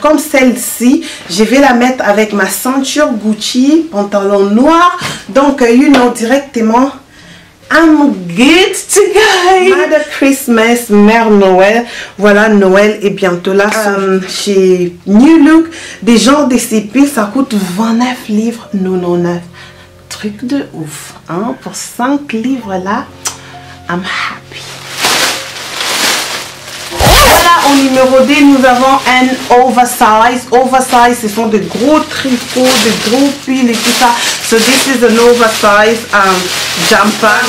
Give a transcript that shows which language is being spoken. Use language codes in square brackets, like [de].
[fr] Comme celle-ci, je vais la mettre avec ma ceinture Gucci, pantalon noir. [en] Donc, directement, I'm good to go. Mother Christmas, [fr] Mère Noël. Voilà, Noël est bientôt là. Chez New Look, des genres de ces piles, ça coûte 29 livres 99. Truc de ouf, hein? Pour 5 livres là, [en] I'm happy. [fr] Voilà, au numéro 2, nous avons un oversize. Oversize, ce sont de gros tricots, de gros pulls et tout ça. [en] So this is an oversize jumper.